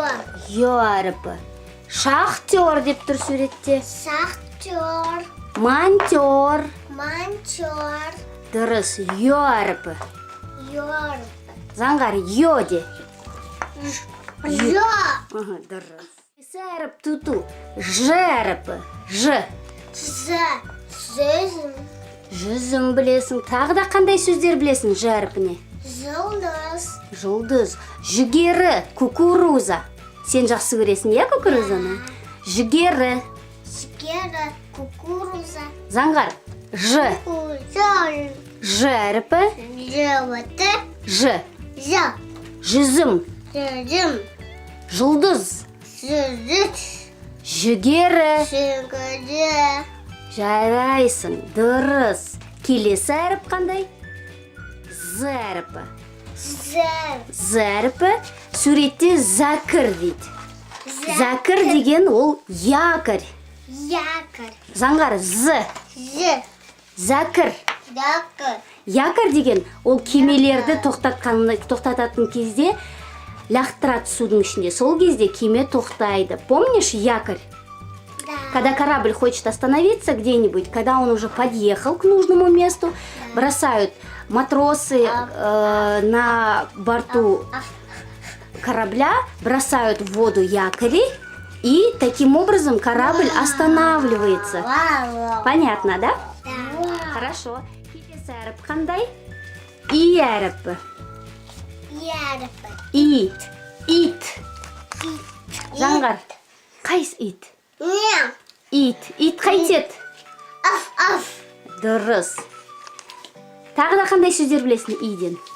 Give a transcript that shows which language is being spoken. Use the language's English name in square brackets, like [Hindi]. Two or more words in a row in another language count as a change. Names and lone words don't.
[Kazakh] Йо әріпі. Шахтер деп тұр суретте. Шахтер. Монтер. Монтер. Дұрыс. Йо әріпі. Йор. Заңғар, йо де. Йо. Дұрыс. Келесі әріп тұту. Ж әріпі. Ж. З. Жүзім. Жүзім білесің. Тағы да қандай сөздер білесің Ж әріпіне? Жұлдыз. Жұлдыз. Жүгері. Кукуруза. Сен жақсы көресің, я кукурузаны? Жүгері. Шекера. Кукуруза. Заңғар. Ж. Кукуруза. Ж әріпі. Животы. Ж. Ж. Жүзім. Жүзім. Жұлдыз. Жүзік. Жүгері. Жүгері. Жарайсың. Дұрыс. Келесі әріп қандай? З әріпі. Зәр. З әріпі суретте зәкір дейді. Зәкір деген ол якорь. Якорь. Заңғар, з. З. Зәкір. Якорь. Якорь деген ол кемелерді тоқтататын кезде лақтырады судың ішінде. Сол кезде кеме тоқтайды. [Russian] Помнишь якорь? Да. Когда корабль хочет остановиться где-нибудь, когда он уже подъехал к нужному месту, бросают матросы на борту корабля, бросают в воду якори, и таким образом корабль останавливается. Понятно, да? Да. Хорошо. [Kazakh] Келесі әріп қандай? И әріпі. Ярпы. И. Ит. Заңғар. Қайсы ит? Не. Ит. Ит қайтеді? Аф. Дұрыс. Тағы да қандай сөздер білесің иден?